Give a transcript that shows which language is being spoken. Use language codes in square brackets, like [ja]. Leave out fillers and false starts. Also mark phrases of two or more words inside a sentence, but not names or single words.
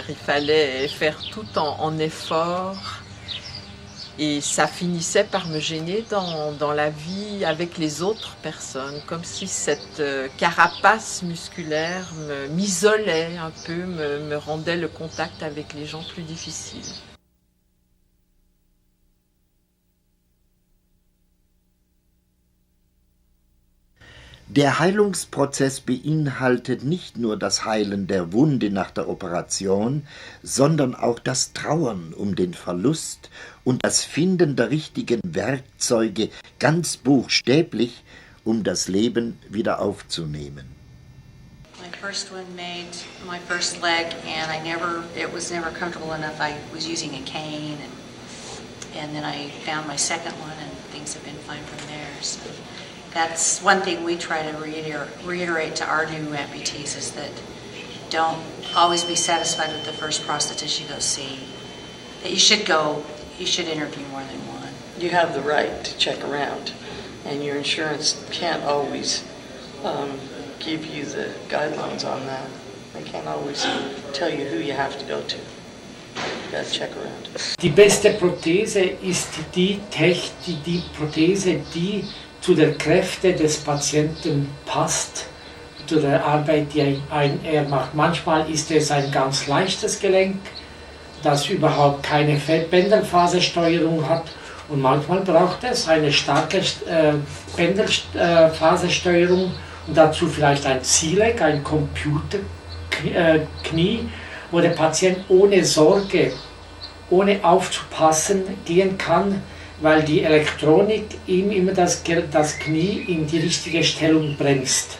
[fr] Il fallait faire tout en effort. Et ça finissait par me gêner dans la vie avec les autres personnes, comme si cette carapace musculaire m'isolait un peu, me rendait le contact avec les gens plus difficile. [de] Der Heilungsprozess beinhaltet nicht nur das Heilen der Wunde nach der Operation, sondern auch das Trauern um den Verlust und das Finden der richtigen Werkzeuge, ganz buchstäblich, um das Leben wieder aufzunehmen. [en] My first one made my first leg, and it was never comfortable enough. I was using a cane, and then I found my second one, and things have been fine from there. So that's one thing we try to reiterate to our new amputees, is that don't always be satisfied with the first prosthetist you go see. That you should interview more than one. You have the right to check around, and your insurance can't always give you the guidelines on that. They can't always tell you who you have to go to. You gotta check around. [de] Die beste Prothese ist die Prothese, die zu der Kräfte des Patienten passt, zu der Arbeit, die er macht. Manchmal ist es ein ganz leichtes Gelenk, das überhaupt keine Pendelfasersteuerung hat, und manchmal braucht es eine starke Pendelfasersteuerung und dazu vielleicht ein Zielek, ein Computerknie, wo der Patient ohne Sorge, ohne aufzupassen gehen kann, weil die Elektronik ihm immer das Knie in die richtige Stellung bremst.